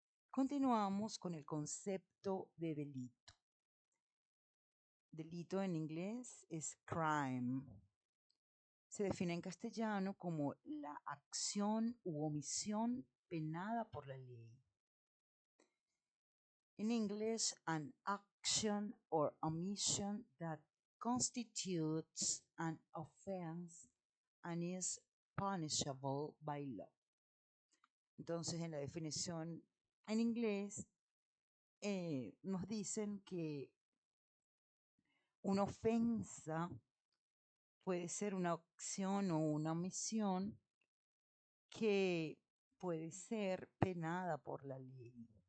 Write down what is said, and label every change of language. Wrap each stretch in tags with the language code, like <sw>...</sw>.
<es>Continuamos con el concepto de delito. Delito en inglés es crime. Se define en castellano como la acción u omisión penada por la ley.</es> <en>In English, an action or omission that constitutes an offense and is punishable by law.</en> <es>Entonces, en la definición en inglés, nos dicen que una ofensa puede ser una acción o una omisión que puede ser penada por la ley.</es>